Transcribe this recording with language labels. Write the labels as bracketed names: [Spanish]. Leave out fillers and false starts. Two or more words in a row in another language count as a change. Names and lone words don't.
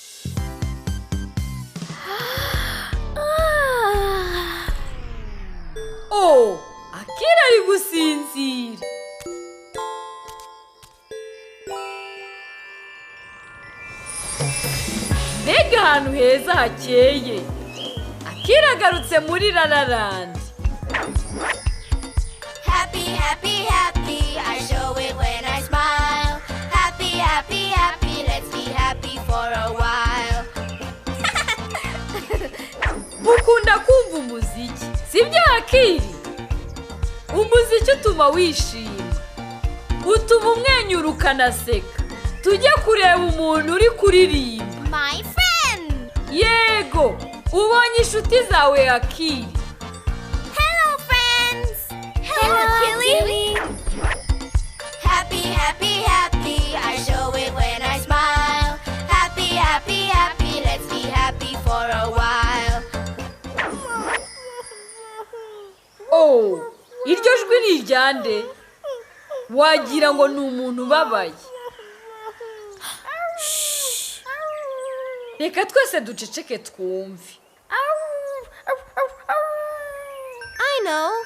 [Kinyarwanda] Oh, Akili ari gusinzira. Mbega ahantu heza hakeye. Akili agarutse muri Lala Land. [English] Happy, happy, happy, I show it when I smile. Happy, happy, happy, let's be happy for a while. [Kinyarwanda] Mukunda kumva umuziki, sibyo Akili? Umuziki utuma wishima, utuma umwenyura ukanaseka. Tujye kureba umuntu uri kuririmba. [English] My friend. [Kinyarwanda] Yego, ubonye inshuti zawe Akili. [English] Hello, friends. Hello, Akili. Happy, happy, happy, I show it when I smile. Happy, happy, happy, let's be happy for a while. [Kinyarwanda] Oh, iryo jwi ni iryande. Wagira ngo ni umuntu ubabaye. Reka twese duceceke twumve. [English] I know.